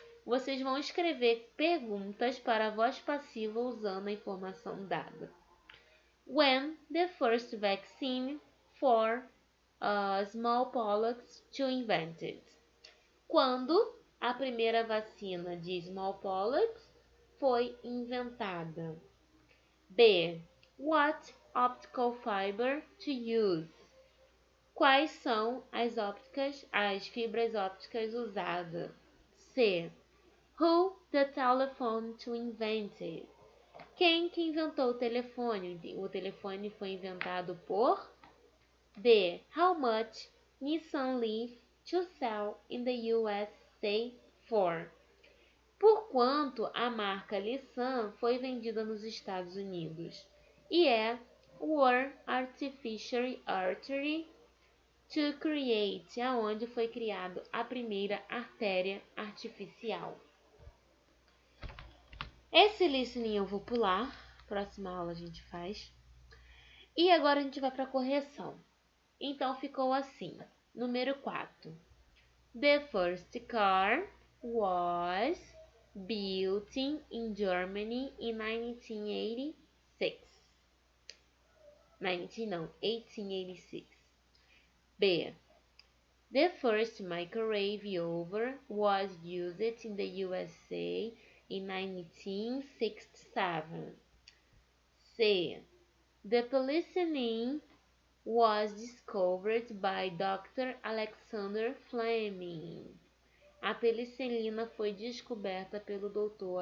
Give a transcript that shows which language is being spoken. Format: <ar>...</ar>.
<pt>Vocês vão escrever perguntas para a voz passiva usando a informação dada.</pt> <en>When the first vaccine for smallpox was invented?</en> <pt>Quando a primeira vacina de smallpox foi inventada? B.</pt> <en>What optical fiber to use?</en> <pt>Quais são as fibras ópticas usadas? C.</pt> <en>Who the telephone to invented?</en> <pt>Quem que inventou o telefone? O telefone foi inventado por D.</pt> <en>How much Nissan Leaf to sell in the USA for?</en> <pt>Por quanto a marca Nissan foi vendida nos Estados Unidos? E é</pt> <en>were artificial artery to create,</en> <pt>aonde foi criado a primeira artéria artificial. Esse listening eu vou pular, próxima aula a gente faz. E agora a gente vai para a correção. Então ficou assim, número 4.</pt> <en>The first car was built in Germany in 1886. 1886. B. The first microwave oven was used in the USA in 1967. C. The penicillin was discovered by Dr. Alexander Fleming.</en> <pt>A penicilina foi descoberta pelo Dr.</pt>